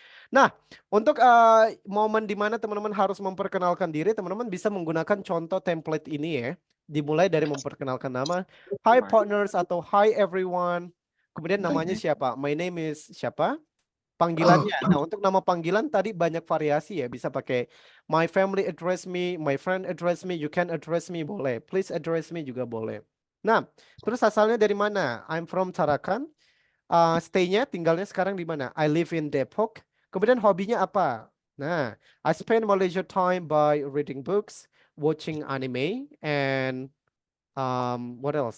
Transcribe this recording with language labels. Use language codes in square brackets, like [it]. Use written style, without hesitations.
[id] Nah, untuk momen di mana teman-teman harus memperkenalkan diri, teman-teman bisa menggunakan contoh template ini ya. Dimulai dari memperkenalkan nama, [en] hi partners [id] atau [en] hi everyone. [id] Kemudian namanya siapa? [en] My name is [id] siapa? Panggilannya. Nah, untuk nama panggilan tadi banyak variasi ya. Bisa pakai [en] my family address me, my friend address me, you can address me, boleh. Please address me [id] juga boleh. Nah, terus asalnya dari mana? [en] I'm from Tarakan. [id] Stay-nya, tinggalnya sekarang di mana? [en] I live in Depok. [id] Kemudian hobinya apa? [en] Nah, I spend my leisure time by reading books, watching anime, and what else?